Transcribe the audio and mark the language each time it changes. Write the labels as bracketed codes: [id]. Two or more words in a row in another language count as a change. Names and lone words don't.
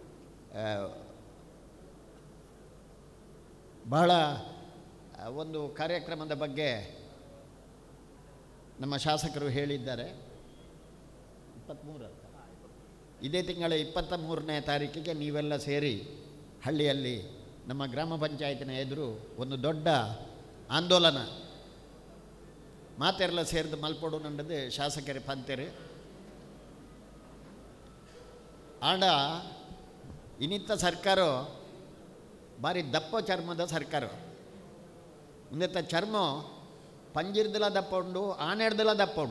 [kn] ಬಹಳ ಒಂದು ಕಾರ್ಯಕ್ರಮದ ಬಗ್ಗೆ ನಮ್ಮ ಶಾಸಕರು ಹೇಳಿದ್ದಾರೆ. 23 ಇದೇ ತಿಂಗಳ 23ನೇ ತಾರೀಕಿಗೆ ನೀವೆಲ್ಲ ಸೇರಿ ಹಳ್ಳಿಯಲ್ಲಿ ನಮ್ಮ ಗ್ರಾಮ ಪಂಚಾಯತಿನ ಎದುರು ಒಂದು ದೊಡ್ಡ ಆಂದೋಲನ [tcy] ಮಾತೆಲ್ಲ ಸೇರಿದು ಮಲ್ಪೊಡು ನಂಡದು ಶಾಸಕರೇ ಪಂತೆರು ಆಂಡ ಇನ್ನಿತ್ತ ಸರ್ಕಾರ ಭಾರಿ ದಪ್ಪ ಚರ್ಮದ ಸರ್ಕಾರ. ಇನ್ನಿತ್ತ ಚರ್ಮ ಪಂಜಿರ್ದಲ ದಪ್ಪ ಉಂಡು, ಆನೆಡ್ದಲ ದಪ್ಪ ಉಂಡು.